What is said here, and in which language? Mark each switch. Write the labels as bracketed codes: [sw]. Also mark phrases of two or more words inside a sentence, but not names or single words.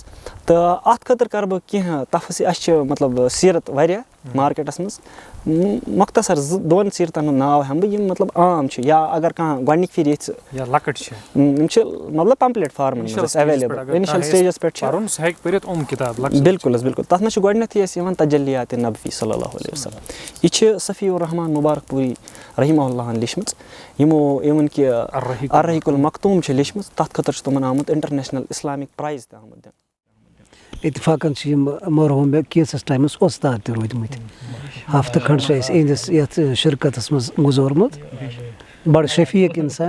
[ks] تہٕ اَتھ خٲطرٕ کَرٕ بہٕ کینٛہہ اَسہِ چھِ مطلب سیٖرت واریاہ مارکیٹَس منٛز مۄختصر 2 سیٖرتَن ہُنٛد ناو ہٮ۪مہٕ بہٕ یِم مطلب عام چھِ یا اگر کانٛہہ گۄڈنِکۍ پھِرِ ییٚژھِ یِم چھِ مطلب پمپلیٹ فارمَن منٛز ایویلیبٕل اِنِشَل سٹیجَس پٮ۪ٹھ چھِ بِلکُل حظ بِلکُل تَتھ منٛز چھِ گۄڈنٮ۪تھٕے اَسہِ یِوان تجلیات نبوی [ar] صلی اللہ علیہ وسلم. [ks] یہِ چھِ صفی الرحمان مُبارک پوٗری رحمہ اللہَن لیٚچھمٕژ یِمو اِوٕن کہِ الرحیق المختوٗم چھِ لیٚچھمٕژ تَتھ خٲطرٕ چھُ تِمَن آمُت [en] international Islamic prize [ks] تہِ آمُت دِنہٕ. اِتفاقن چھِ یِم مرحوٗم مےٚ کینٛژَس ٹایمَس وۄستاد تہِ روٗدۍمٕتۍ ہفتہٕ کھنٛڈ چھُ اَسہِ یِہِنٛدِس یَتھ شِرکَتَس منٛز گُزورمُت بَڑٕ شفیٖق اِنسان.